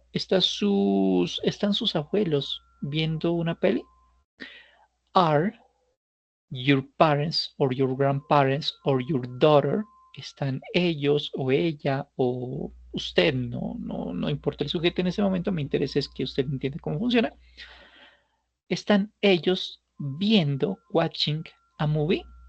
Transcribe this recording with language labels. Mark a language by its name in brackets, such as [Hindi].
[Spanish] ¿Están sus abuelos viendo una peli? [English] Are your parents or your grandparents or your daughter? [Spanish] ¿Están ellos o ella o usted? No importa el sujeto en ese momento, me interesa es que usted entienda cómo funciona. ¿Están ellos viendo, watching a movie?